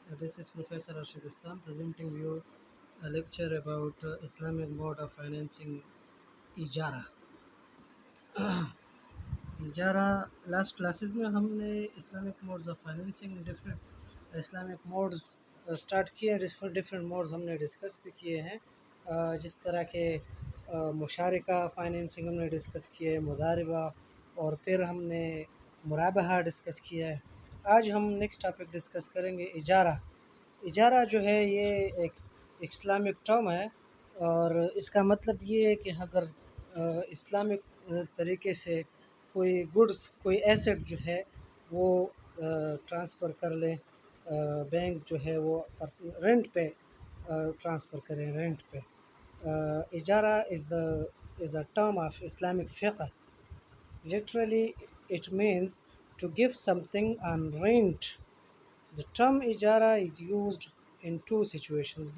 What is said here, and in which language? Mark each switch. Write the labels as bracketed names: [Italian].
[English] This is Professor Arshid Islam presenting you a lecture about Islamic mode of financing इजारा. [Hindi] इजारा last classes में हमने Islamic modes of financing different Islamic modes start किए. Different modes हमने discuss भी किए हैं. जिस तरह के मुशारिका फाइनेंसिंग हमने डिस्कस किए, मुदारिबा, और फिर हमने मुराबहा डिस्कस किया है. आज हम नेक्स्ट टॉपिक डिस्कस करेंगे इजारा. इजारा जो है ये एक इस्लामिक टर्म है और इसका मतलब ये है कि अगर इस्लामिक तरीके से कोई गुड्स, कोई एसेट जो है वो ट्रांसफ़र कर लें, बैंक जो है वो रेंट पे ट्रांसफ़र करें, रेंट पे. [English] इजारा is a term of Islamic फ़िक़्ह. Literally, it means to give something on rent. The term इजारा is used in two situations.